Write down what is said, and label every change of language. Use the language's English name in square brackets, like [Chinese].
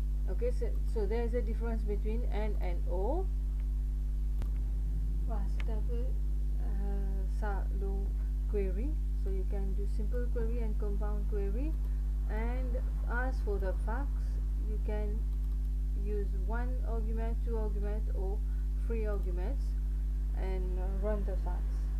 [English] Okay, so there is a difference between N and O. [French] Voilà, c'est un peu ça le query. [English] So you can do simple query and compound query. And as for the facts, you can use one argument, two arguments, or three arguments, and run the facts.